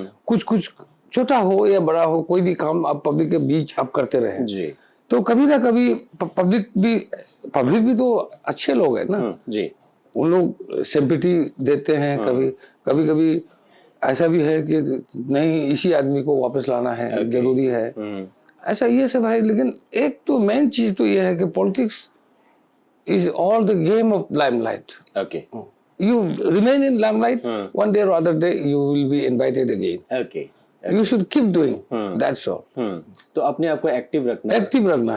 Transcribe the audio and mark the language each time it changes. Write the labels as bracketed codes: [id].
[hi] कुछ छोटा हो या बड़ा हो, कोई भी काम आप पब्लिक के बीच आप करते रहे जी, तो कभी ना कभी पब्लिक भी तो अच्छे लोग हैं ना जी, उन लोग सिंपैथी देते हैं। कभी ऐसा भी है कि नहीं, इसी आदमी को वापस लाना है, जरूरी है, ऐसा ये सब है। लेकिन एक तो मेन चीज तो ये है कि [en] Politics is all the game of limelight. Okay, you remain in limelight, one day or other day you will be invited again. Okay. You should keep doing. That's all. [hi] तो अपने आप को एक्टिव रखना